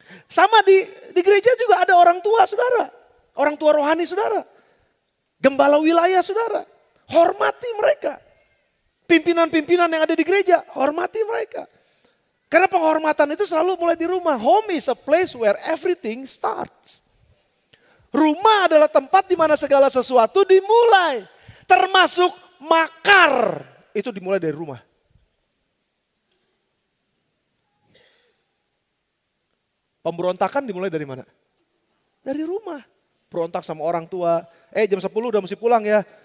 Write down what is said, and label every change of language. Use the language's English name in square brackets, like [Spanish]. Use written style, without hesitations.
[Indonesian] Sama di gereja juga ada orang tua saudara. Orang tua rohani saudara. Gembala wilayah saudara. Hormati mereka. Pimpinan-pimpinan yang ada di gereja, hormati mereka. Karena penghormatan itu selalu mulai di rumah. [English] Home is a place where everything starts. [Indonesian] Rumah adalah tempat di mana segala sesuatu dimulai. Termasuk makar. Itu dimulai dari rumah. Pemberontakan dimulai dari mana? Dari rumah. Berontak sama orang tua. Jam 10 udah mesti pulang ya.